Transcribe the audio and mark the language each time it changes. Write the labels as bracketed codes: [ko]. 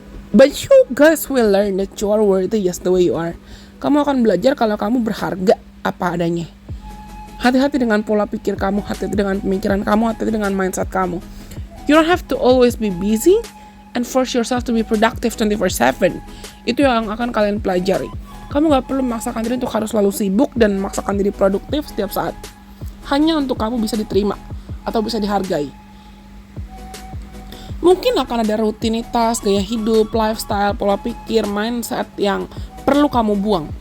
[en] But you guys will learn that you are worthy just the way you are. [id] Kamu akan belajar kalau kamu berharga apa adanya. Hati-hati dengan pola pikir kamu, hati-hati dengan pemikiran kamu, hati-hati dengan mindset kamu. [en] You don't have to always be busy and force yourself to be productive 24/7. [id] Itu yang akan kalian pelajari. Kamu gak perlu memaksakan diri untuk harus selalu sibuk dan memaksakan diri produktif setiap saat. Hanya untuk kamu bisa diterima atau bisa dihargai. Mungkin akan ada rutinitas, gaya hidup, lifestyle, pola pikir, mindset yang perlu kamu buang.